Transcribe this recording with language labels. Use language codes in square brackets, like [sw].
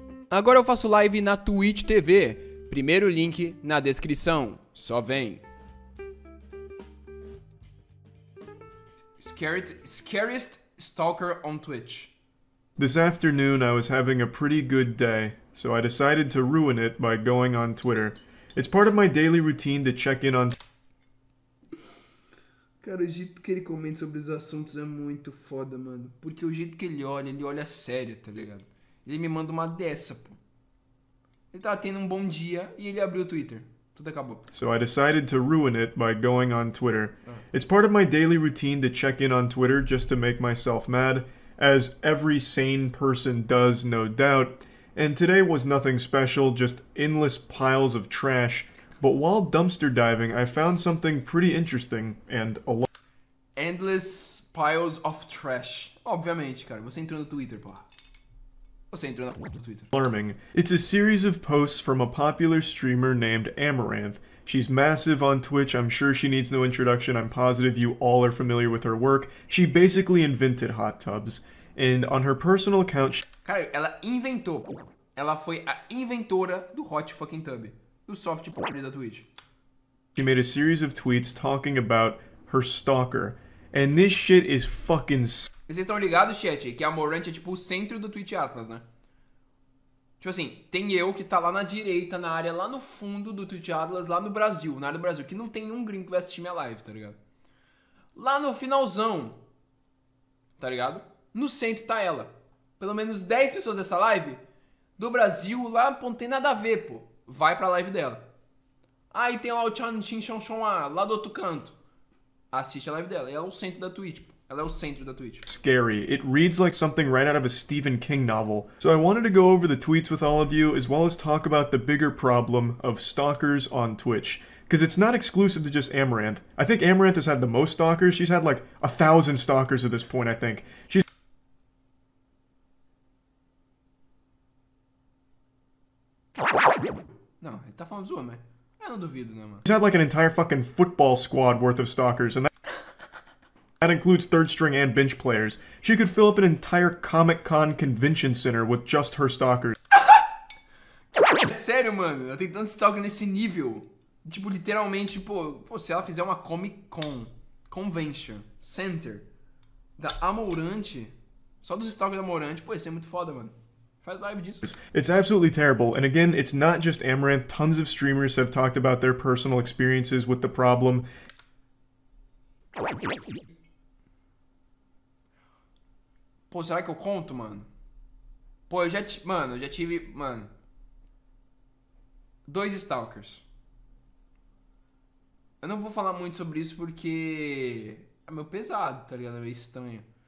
[pt] agora eu faço live na Twitch TV. Primeiro link na descrição. Só vem. [en] Scariest stalker on Twitch. This afternoon I was having a pretty good day, so I decided to ruin it by going on Twitter. It's part of my daily routine to check in on... [pt] Cara, o jeito que ele comenta sobre os assuntos é muito foda, mano. Porque o jeito que ele olha sério, tá ligado? Ele me manda uma dessa, pô. Ele tava tendo um bom dia e ele abriu o Twitter. Tudo acabou. [en] So I decided to ruin it by going on Twitter. It's part of my daily routine to check in on Twitter just to make myself mad, as every sane person does, no doubt. And today was nothing special, just endless piles of trash. But while dumpster diving, I found something pretty interesting and Endless piles of trash. [pt] Obviamente, cara. Você entrou no Twitter, porra. Você entrou no Twitter. [en] alarming. It's a series of posts from a popular streamer named Amaranth. She's massive on Twitch. I'm sure she needs no introduction. I'm positive you all are familiar with her work. She basically invented hot tubs. And on her personal account... [pt] Cara, ela inventou. Ela foi a inventora do [en] hot fucking tub. [pt] Do soft porn da Twitch. [en] She made a series of tweets talking about her stalker. And this shit is fucking... [pt] Vocês estão ligados, chat, que a Morant é tipo o centro do Twitch Atlas, né? Tipo assim, tem eu que tá lá na direita, na área lá no fundo do Twitch Atlas, lá no Brasil, na área do Brasil, que não tem um gringo que vai assistir minha live, tá ligado? Lá no finalzão, tá ligado? No centro tá ela. Pelo menos 10 pessoas dessa live do Brasil lá, pô, não tem nada a ver, pô. Vai pra live dela. Aí tem lá o Chan Chin Chon Chon lá do outro canto. Assiste a live dela. Ela é o centro da Twitch, pô. Ela é o centro da Twitch. [en] Scary. It reads like something right out of a Stephen King novel. So I wanted to go over the tweets with all of you, as well as talk about the bigger problem of stalkers on Twitch. Because it's not exclusive to just Amaranth. I think Amaranth has had the most stalkers. She's had like 1,000 stalkers at this point, I think. She's [pt] Não, ele tá falando zoando, mas eu não duvido, né, mano? [en] had like an entire fucking football squad worth of stalkers, and that includes third string and bench players. She could fill up an entire Comic-Con convention center with just her stalkers. [pt] Sério, mano, ela tem tanto stalker nesse nível. Tipo, literalmente, pô, se ela fizer uma Comic-Con Convention Center da Amorante, só dos stalkers da Amorante, pô, isso é muito foda, mano. Faz live disso. [en] It's absolutely terrible, and again, it's not just Amaranth. Tons of streamers have talked about their personal experiences with the problem. [pt] Pô, será que eu conto, mano? Pô, eu já tive, mano, 2 stalkers. Eu não vou falar muito sobre isso porque é meio pesado, tá ligado? É meio estranho.